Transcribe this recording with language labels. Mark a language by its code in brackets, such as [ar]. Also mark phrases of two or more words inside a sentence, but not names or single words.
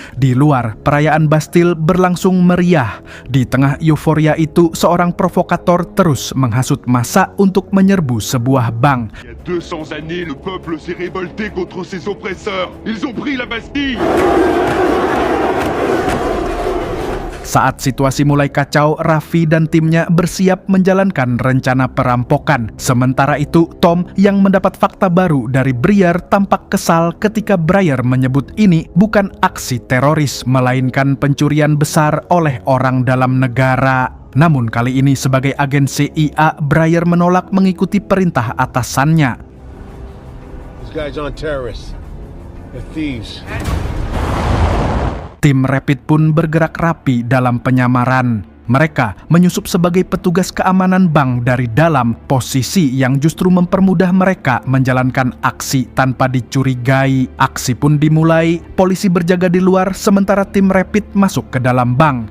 [id] Di luar, perayaan Bastille berlangsung meriah. Di tengah euforia itu, seorang provokator terus menghasut massa untuk menyerbu sebuah bank. [fr] Il y a 200 années, le peuple s'est révolté contre ses oppresseurs. Ils ont pris la Bastille. [id] Saat situasi mulai kacau, Raffi dan timnya bersiap menjalankan rencana perampokan. Sementara itu, Tom yang mendapat fakta baru dari Briar tampak kesal ketika Briar menyebut ini bukan aksi teroris, melainkan pencurian besar oleh orang dalam negara. Namun kali ini sebagai agen CIA, Briar menolak mengikuti perintah atasannya. [en] These guys aren't terrorists. They're thieves. [id] Tim Rapid pun bergerak rapi dalam penyamaran. Mereka menyusup sebagai petugas keamanan bank dari dalam, posisi yang justru mempermudah mereka menjalankan aksi tanpa dicurigai. Aksi pun dimulai, polisi berjaga di luar sementara tim Rapid masuk ke dalam bank.